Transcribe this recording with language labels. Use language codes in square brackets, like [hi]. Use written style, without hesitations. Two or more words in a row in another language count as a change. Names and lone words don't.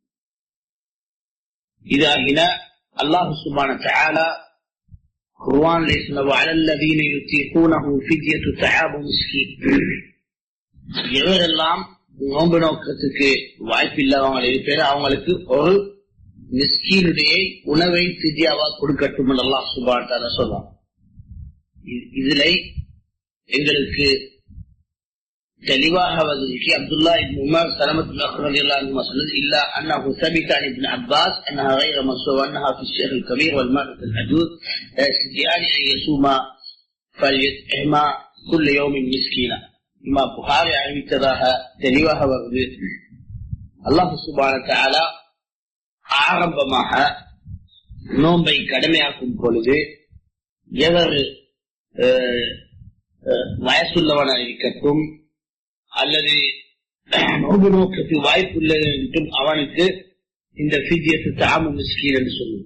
[ta] இதாகின அல்லாஹ் [ar] سبحانه وتعالى [ta] குர்ஆனிலே சொன்ன [ar] على الذين يطيقونه فدية طعام مسكين, [ta] எவரெல்லாம் நோன்பு நோக்கத்துக்கு வாய்ப்பில்லாதவங்க இருப்பேன் அவங்களுக்கு ஒரு மிஸ்கீனுடைய உணவை ஃபித்யாவா கொடுக்கட்டும் என்று அல்லாஹ் [ar] سبحانه وتعالى [ta] சொல்றான். இதுல எங்களுக்கு தெளிவாக வந்திருக்கு அப்துல்லா இப்னு உமர் ஸலமத்துல்லாஹி [ar] رضي الله عنه [ta] சொன்னது [ar] إلا أنه ثبت عن ابن عباس أنها غير منسوخة أنها في الشيخ الكبير والمرأة العجوز لا يستطيعان أن يصوما فليطعما كل يوم مسكينا. [ta] இமாம் புகாரி அறிவித்ததாக தெளிவாக வருது. அல்லாஹ் [ar] سبحانه وتعالى [ta] ஆரம்பமாக நோன்பை கடமையாக்கும் பொழுது எவர் வயசுள்ளவனாக இருக்கட்டும் அல்லது நோன்பு நோக்கத்துக்கு வாய்ப்புள்ளது என்றும் அவனுக்கு இந்த [ar] فدية طعام مسكين [ta] என்று சொல்லுவோம்.